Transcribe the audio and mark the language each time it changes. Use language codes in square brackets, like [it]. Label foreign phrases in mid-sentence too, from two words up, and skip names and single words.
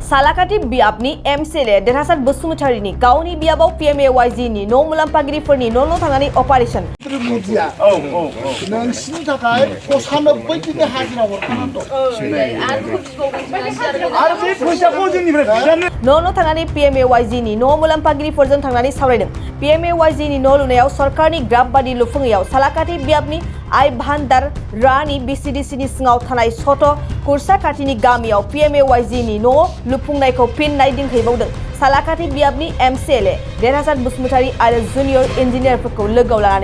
[brx] Salakati biapni MCLA derhasat Bosumatarini gauni biabaw PMAY-G ni no mulampagiriforni no thangani operation नों सिनि थाखाय 95 दिननि हाजिरा हरखानानै दं आरो बे फैसाखौ जोंनिफ्राय बिजानो no thangani PMAY-G ni no mulampagiriforजों थांनानै सावरायदों PMAY-G ni no लुनायाव सरकारनि ग्राब बादि लुफुंनायाव सालाकाति बियाबनि आइ भान्डार रानि BCDC नि सिङाव थानाय सट कुर्सा खाथिनि गामियाव PMAY-G नि न' लुफुंनायखौ फिन नायदिंहैबावदों सालाकाति बियाबनि MCLA देरहासात बसुमतारी आरो जुनियर इन्जिनियारफोरखौ लोगोआव लानानै